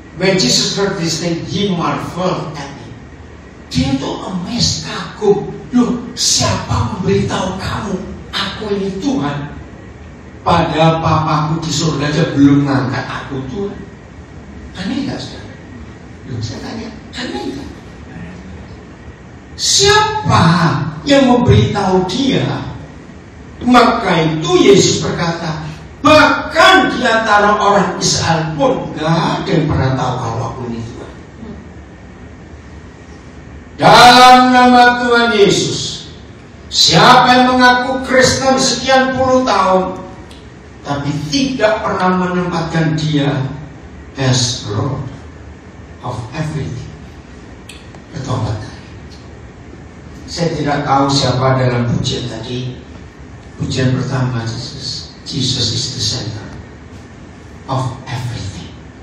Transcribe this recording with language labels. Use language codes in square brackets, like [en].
[en] When Jesus heard this thing, he marveled at it. [id] Dia itu amazed, kagum. Loh, siapa memberitahu kamu aku ini Tuhan? Padahal papaku di surga aja belum ngangkat aku Tuhan. Aneh gak saudara? Loh, saya tanya, aneh gak? Siapa yang memberitahu dia? Maka itu Yesus berkata, bahkan di antara orang Israel pun gak ada yang pernah tahu kalau aku ini Tuhan. Dalam nama Tuhan Yesus, siapa yang mengaku Kristen sekian puluh tahun tapi tidak pernah menempatkan dia [en] as Lord of everything, [id] bertobat. Saya tidak tahu siapa dalam pujian tadi. Pujian pertama, [en] Jesus is the center of everything.